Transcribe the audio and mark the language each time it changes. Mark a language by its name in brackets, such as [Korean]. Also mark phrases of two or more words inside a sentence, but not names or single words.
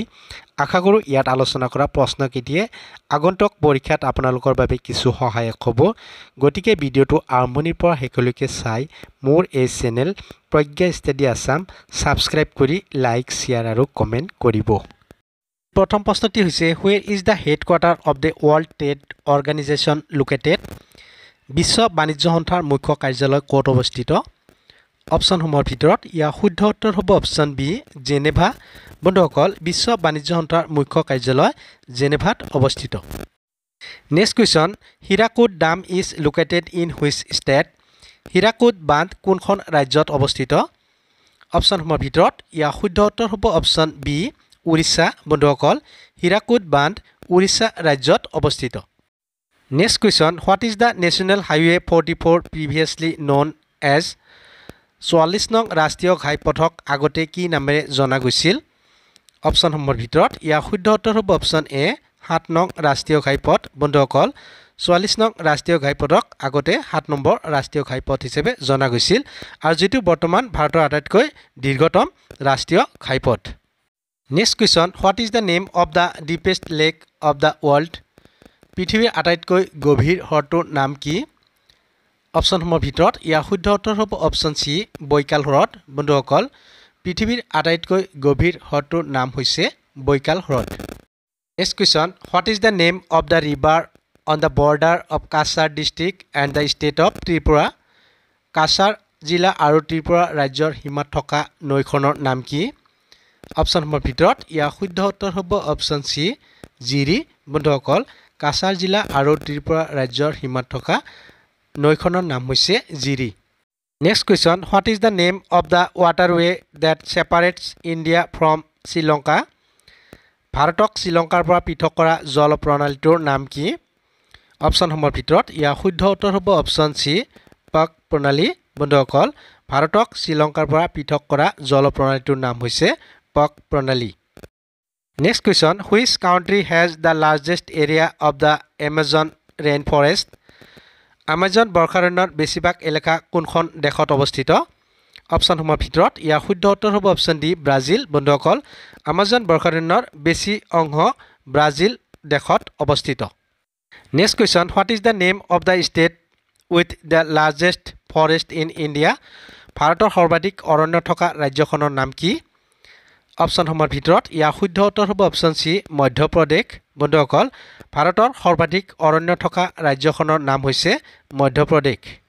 [Assamese] আশা কৰোঁ ইয়াত আলোচনা কৰা প্ৰশ্নকেইটিয়ে আগন্তুক পৰীক্ষাত আপোনালোকৰ বাবে কিছু সহায়ক হ'ব গতিকে ভিডিঅটো আৰম্ভণিৰ পৰা শেষলৈকে চাই মোৰ এই চেনেল প্ৰজ্ঞা ষ্টাডি আসাম সাবস্ক্ৰাইব কৰি লাইক শ্বেয়াৰ আৰু কমেন্ট কৰিব প্ৰথম প্ৰশ্নটি হৈছে [English] where is the headquarter of the world trade organization located [Assamese] বিশ্ব বাণিজ্য সংস্থাৰ মুখ্য কাৰ্যালয় ক'ত অৱস্থিত অপচনসমূহৰ ভিতৰত ইয়াৰ শুদ্ধ উত্তৰ হ'ব অপচন বি জেনেভা বন্ধুসকল বিশ্ব বাণিজ্য সংস্থাৰ মুখ্য কাৰ্যালয় জেনেভাত অৱস্থিত [English] next question Hirakud Dam is located in which state [Assamese] হীৰাকুদ বান্ধ কোনখন ৰাজ্যত অৱস্থিত অপচনসমূহৰ ভিতৰত ইয়াৰ শুদ্ধ উত্তৰ হ'ব অপচন বি উৰিষ্যা বন্ধুসকল হীৰাকুদ বান্ধ উৰিষ্যা ৰাজ্যত অৱস্থিত [English] next question what is the National Highway 44 previously known as [Assamese] 44 নং ৰাষ্ট্ৰীয় ঘাইপথক আগতে কি নামেৰে জনা গৈছিল অপচনসমূহৰ ভিতৰত ইয়াৰ শুদ্ধ উত্তৰ হ'ব অপচন এ 7 নং ৰাষ্ট্ৰীয় ঘাইপথ বন্ধুসকল 44 নং ৰাষ্ট্ৰীয় ঘাইপথক আগতে 7 নম্বৰ ৰাষ্ট্ৰীয় ঘাইপথ হিচাপে জনা গৈছিল আৰু যেটো বৰ্তমান ভাৰতৰ আটাইতকৈ দীৰ্ঘতম ৰাষ্ট্ৰীয় ঘাইপথ [English] next question what is the name of the deepest lake of the world [Assamese] পৃথিৱীৰ আটাইতকৈ গভীৰ হ্ৰদটোৰ নাম কি অপচনসমূহৰ ভিতৰত ইয়াৰ শুদ্ধ উত্তৰ হ'ব অপচন সি বৈকাল হ্ৰদ বন্ধুসকল পৃথিৱীৰ আটাইতকৈ গভীৰ হ্ৰদটোৰ নাম হৈছে বৈকাল হ্ৰদ [English] next question what is the name of the river on the border of Cachar district and the state of Tripura [Assamese] কাছাৰ জিলা আৰু ত্ৰিপুৰা ৰাজ্যৰ সীমাত থকা নৈখনৰ নাম কি অপচনসমূহৰ ভিতৰত ইয়াৰ শুদ্ধ উত্তৰ হ'ব অপচন সি জিৰি বন্ধুসকল কাছাৰ জিলা আৰু ত্ৰিপুৰা ৰাজ্যৰ সীমাত থকা নৈখনৰ নাম হৈছে জিৰি [English] next question what is the name of the waterway that separates India from Sri Lanka [Assamese] ভাৰতক শ্ৰীলংকাৰ পৰা পৃথক কৰা জল প্ৰণালীটোৰ নাম কি অপচনসমূহৰ ভিতৰত ইয়াৰ শুদ্ধ উত্তৰ হ'ব অপচন সি পাক প্ৰণালী বন্ধুসকল ভাৰতক শ্ৰীলংকাৰ পৰা পৃথক কৰা জল প্ৰণালীটোৰ নাম হৈছে পাক প্ৰণালী [English] next question which country has the largest area of the Amazon rain forest [Assamese] আমাজন বৰ্ষাৰণ্যৰ বেছিভাগ এলেকা কোনখন দেশত অৱস্থিত অপচনসমূহৰ ভিতৰত ইয়াৰ শুদ্ধ উত্তৰ হ'ব অপচন ডি ব্ৰাজিল বন্ধুসকল আমাজন বৰ্ষাৰণ্যৰ বেছি অংশ ব্ৰাজিল দেশত অৱস্থিত [English] next question what is the name of the state with the largest forest in India [Assamese] ভাৰতৰ সৰ্বাধিক অৰণ্য থকা ৰাজ্যখনৰ নাম কি অপচনসমূহৰ ভিতৰত ইয়াৰ শুদ্ধ উত্তৰ হ'ব অপচন সি মধ্যপ্ৰদেশ বন্ধুসকল ভাৰতৰ সৰ্বাধিক অৰণ্য থকা ৰাজ্যখনৰ নাম হৈছে মধ্যপ্ৰদেশ